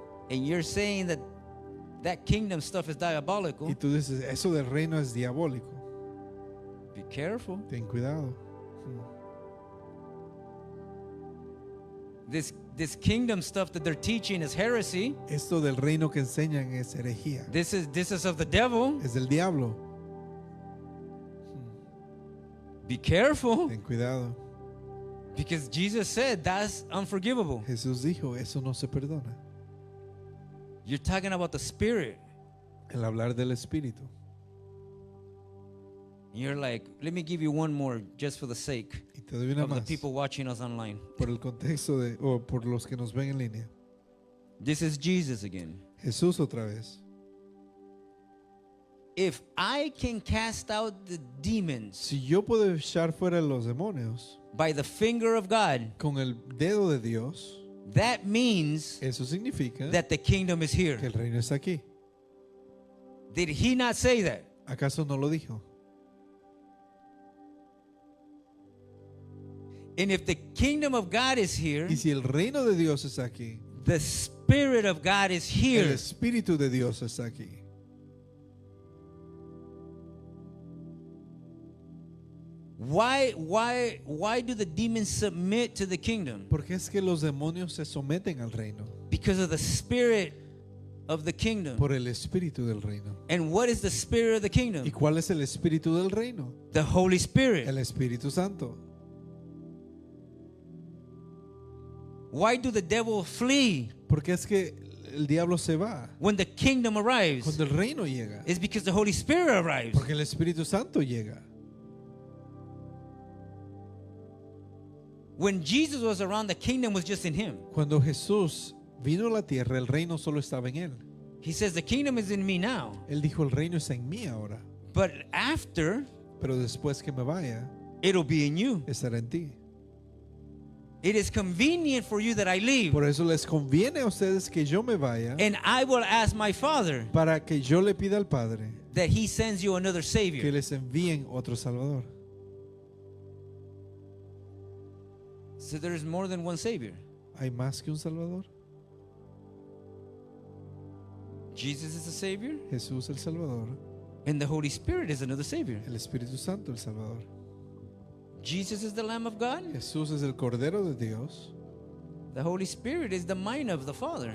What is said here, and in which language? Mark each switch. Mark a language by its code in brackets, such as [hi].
[en] and you're saying that that kingdom stuff is diabolical, [es] y tú dices, eso del reino es diabólico, [en] be careful. [es] ten cuidado. [en] This kingdom stuff that they're teaching is heresy. [es] Esto del reino que enseñan es herejía, [en] This is of the devil. [es] es del diablo, [en] Be careful, [es] ten cuidado. [en] because Jesus said that's unforgivable. [es] Jesús dijo, eso no se perdona. [en] You're talking about the Spirit. [es] El hablar del Espíritu. [en] You're like, let me give you one more just for the sake [es] Y te doy una [en] of the [es] más [en] people watching us online. [es] por el contexto de, o por los que nos ven en línea. [en] This is Jesus again. [es] Jesús otra vez. [en] If I can cast out the demons [es] Si yo puedo echar fuera los demonios [en] by the finger of God, [es] con el dedo de Dios, [en] that means [es] eso significa [en] that the kingdom is here. [es] que el reino está aquí. [en] Did He not say that? [es] ¿Acaso no lo dijo? [en] And if the kingdom of God is here, [es] Y si el reino de Dios está aquí, [en] the Spirit of God is [es] el [en] here. [es] Espíritu de Dios está aquí. [en] Why do the demons submit to the kingdom? [es] Porque es que los demonios se someten al reino [en] Because of the spirit of the kingdom. [es] por el Espíritu del reino. [en] And what is the spirit of the [es] ¿Y [en] kingdom? [es] cuál es el Espíritu del reino? [en] The Holy Spirit. [es] El Espíritu Santo. [en] Why do the devil flee [es] Porque es que el diablo se va [en] when the kingdom arrives? [es] cuando el reino llega. [en] It's because the Holy Spirit arrives. [es] Porque el Espíritu Santo llega. [en] When Jesus was around, the kingdom was just in Him. [es] Cuando Jesús vino a la tierra, el reino solo estaba en él. [en] He says, the kingdom is in me now. [es] Él dijo, el reino está en mí ahora. [en] But after, [es] Pero después que me vaya, [en] it'll be in you. [es] estará en ti. [en] It is convenient for you that I leave. [es] Por eso les conviene a ustedes que yo me vaya, [en] And I will ask my Father [es] para que yo le pida al Padre [en] that He sends you another [es] que [en] Savior. [es] les envíen otro Salvador. [en] So there's more than one Savior. [es] ¿Hay más que un Salvador? [en] Jesus is the Savior, [es] Jesús el Salvador, [en] and the Holy Spirit is another Savior. [es] el Espíritu Santo el Salvador. [en] Jesus is the Lamb of God. [es] Jesús es el Cordero de Dios. [en] The Holy Spirit is the mind of the Father.